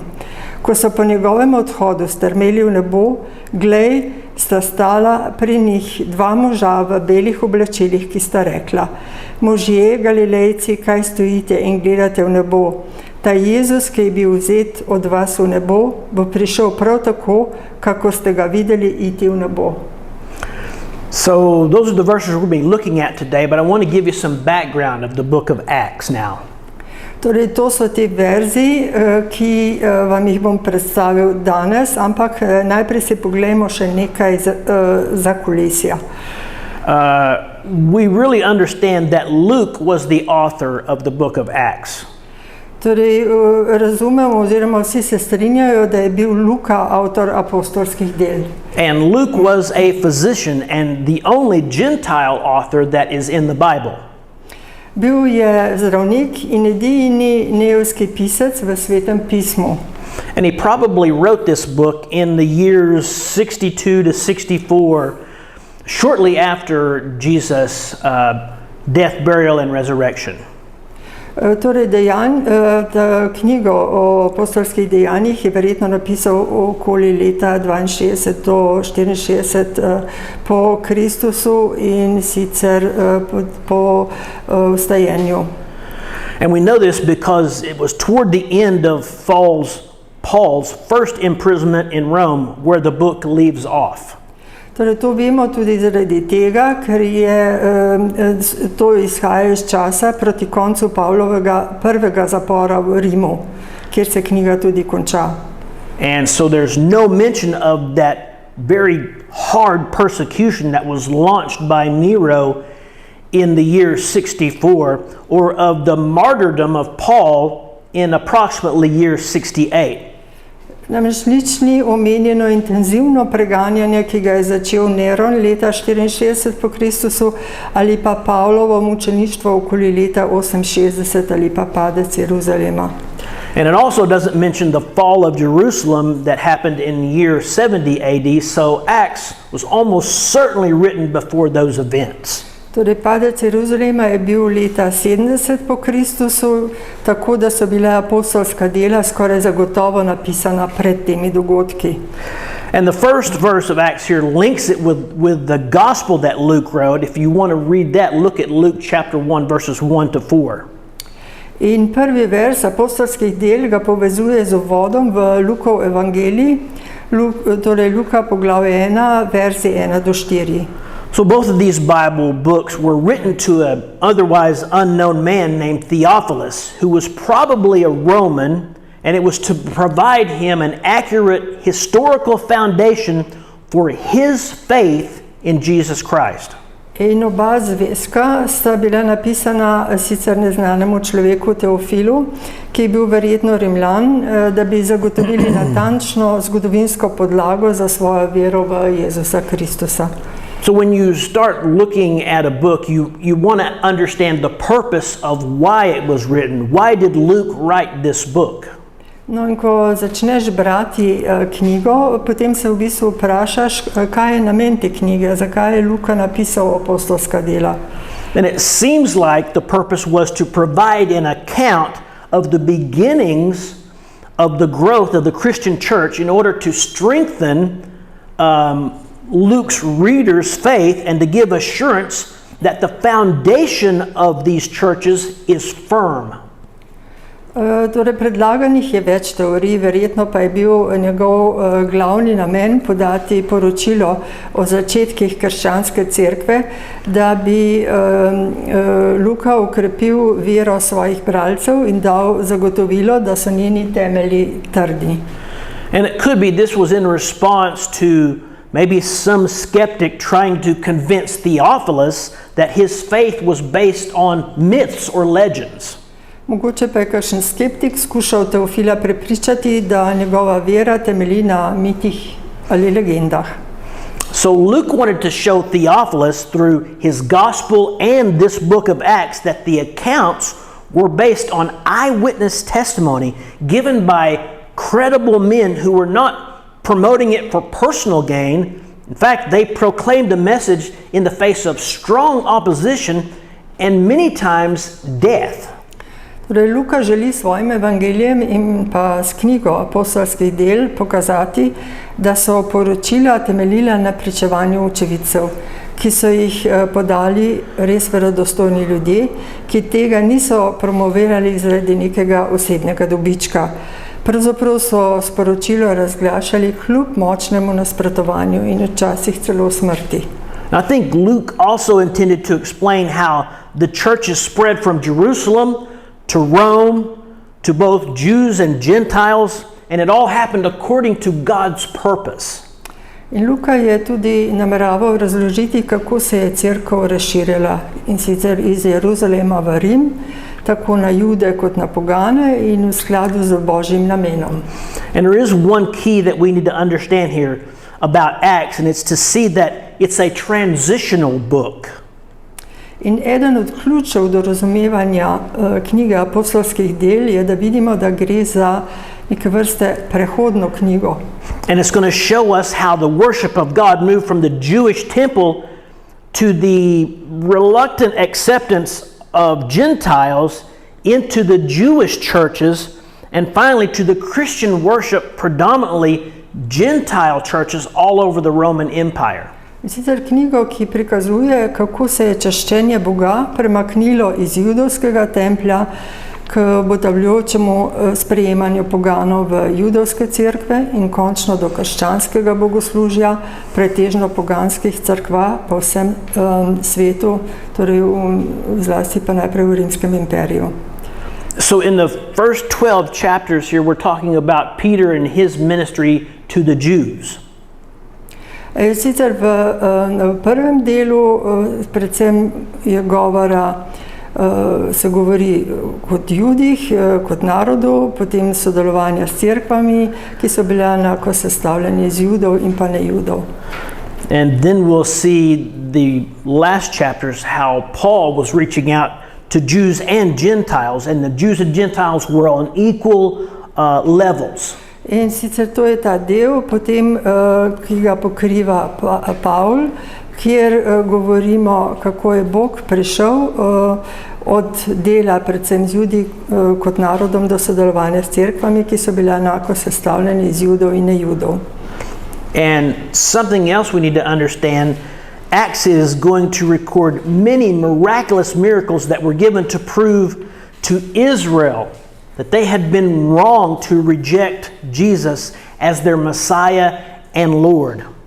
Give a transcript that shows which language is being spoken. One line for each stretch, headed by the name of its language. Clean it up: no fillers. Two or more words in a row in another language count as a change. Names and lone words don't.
Slovenian: Ko so po njegovem odhodu strmeli v nebo, glej, sta stala pri njih 2 moža v belih oblačilih, ki sta rekla: "Možje Galilejci, kaj stojite in gledate v nebo? Ta Jezus, ki je bil vzet od vas v nebo, bo prišel prav tako, kako ste ga videli iti v nebo."
English: So those are the verses we're going to be looking at today, but I want to give you some background of the book of Acts now.
Slovenian: Torej, to so te verzi, ki vam jih bom predstavil danes, ampak najprej si poglejmo še nekaj za kulisja.
English: We really understand that Luke was the author of the book of Acts.
Slovenian: Torej, razumemo oziroma vsi se strinjajo, da je bil Luka avtor apostolskih del.
English: And Luke was a physician and the only Gentile author that is in the Bible.
Slovenian: Bil je zdravnik in edini neevski pisec v Svetem pismu.
English: And he probably wrote this book in the years 62 to 64, shortly after Jesus' death, burial, and resurrection.
Slovenian: Torej, knjigo o apostolskih dejanjih je verjetno napisal okoli leta 62 do 64 po Kristusu in sicer po vstajenju.
English: And we know this because it was toward the end of Paul's first imprisonment in Rome where the book leaves off.
Slovenian: Torej, to vemo tudi zaradi tega, ker to izhaja iz časa proti koncu Pavlovega prvega zapora v Rimu, kjer se knjiga tudi konča.
English: And so there's no mention of that very hard persecution that was launched by Nero in the year 64, or of the martyrdom of Paul in approximately year 68.
Slovenian: Namreč nič ni omenjeno intenzivno preganjanje, ki ga je začel Neron leta 64 po Kristusu, ali pa Pavlovo mučeništvo okoli leta 68 ali pa padec Jeruzalema.
English: And it also doesn't mention the fall of Jerusalem that happened in year 70 AD, so Acts was almost certainly written before those events.
Slovenian: Torej, padec Jeruzalema je bil leta 70 po Kristusu, tako da so bila apostolska dela skoraj zagotovo napisana pred temi dogodki.
English: And the first verse of Acts here links it with the gospel that Luke wrote. If you want to read that, look at Luke chapter 1 verses 1 to 4.
Slovenian: In prvi vers apostolskih del ga povezuje z uvodom v Lukov evangelij, torej Luka poglavje 1, verzi 1 do 4.
English: So both of these Bible books were written to an otherwise unknown man named Theophilus, who was probably a Roman, and it was to provide him an accurate historical foundation for his faith in Jesus Christ.
Slovenian: In oba zvezka sta bila napisana sicer neznanemu človeku Teofilu, ki je bil verjetno Rimljan, da bi zagotovili natančno zgodovinsko podlago za svojo vero v Jezusa Kristusa.
English: So when you start looking at a book, you want to understand the purpose of why it was written. Why did Luke write this book?
Slovenian: No, in ko začneš brati knjigo, potem se v bistvu vprašaš, kaj je namen te knjige, zakaj je Luka napisal apostolska dela.
English: And it seems like the purpose was to provide an account of the beginnings of the growth of the Christian church in order to strengthen Luke's readers' faith and to give assurance that the foundation of these churches is firm.
Slovenian: Torej, predlaganih je več teorij, verjetno pa je bil njegov glavni namen podati poročilo o začetkih krščanske cerkve, da bi Luka okrepil vero svojih bralcev in dal zagotovilo, da so njeni temelji trdni.
English: And it could be this was in response to maybe some skeptic trying to convince Theophilus that his faith was based on myths or legends.
Slovenian: Mogoče pa je kakšen skeptik skušal Teofila prepričati, da njegova vera temelji na mitih ali legendah.
English: So Luke wanted to show Theophilus through his gospel and this book of Acts that the accounts were based on eyewitness testimony given by credible men who were not promoting it for personal gain. In fact, they proclaimed the message in the face of strong opposition and many times death.
Slovenian: Torej, Luka želi svojim evangelijem in pa s knjigo apostolskih del pokazati, da so poročila temeljila na pričevanju očividcev, ki so jih podali res verodostojni ljudje, ki tega niso promovirali zaradi nekega osebnega dobička. Pravzaprav so sporočilo razglašali kljub močnemu nasprotovanju in včasih celo smrti.
English: I think Luke also intended to explain how the churches spread from Jerusalem to Rome, to both Jews and Gentiles, and it all happened according to God's purpose.
Slovenian: In Luka je tudi nameraval razložiti, kako se je cerkev razširila, in sicer iz Jeruzalema v Rim, tako na Jude kot na pogane in v skladu z Božjim namenom.
English: And there is one key that we need to understand here about Acts, and it's to see that it's a transitional book.
Slovenian: In eden od ključev do razumevanja knjige apostolskih del je, da vidimo, da gre za neke vrste prehodno knjigo.
English: And it's going to show us how the worship of God moved from the Jewish temple to the reluctant acceptance of Gentiles into the Jewish churches, and finally to the Christian worship, predominantly Gentile churches all over the Roman Empire.
Slovenian: In sicer knjigo, ki prikazuje, kako se je čaščenje Boga premaknilo iz judovskega templja k obotavljajočemu sprejemanju poganov v judovske cerkve in končno do krščanskega bogoslužja, pretežno poganskih cerkva po vsem svetu, torej zlasti pa najprej v Rimskem imperiju.
English: So in the first 12 chapters here, we're talking about Peter and his ministry to the Jews.
Slovenian: Sicer v prvem delu predvsem je govora, se govori kot Judih, kot narodu, potem sodelovanja s cerkvami, ki so bile enako sestavljene iz Judov in pa ne Judov.
English: And then we'll see the last chapters how Paul was reaching out to Jews and Gentiles, and the Jews and Gentiles were on equal levels.
Slovenian: In sicer to je ta del, potem, ki ga pokriva Pavl, kjer govorimo, kako je Bog prišel od dela predvsem z Judi kot narodom do sodelovanja s cerkvami, ki so bile enako sestavljene iz Judov in ne Judov.
English: And something else we need to understand, Acts is going to record many miraculous miracles that were given to prove to Israel that they had been wrong to reject Jesus as their Messiah and Lord.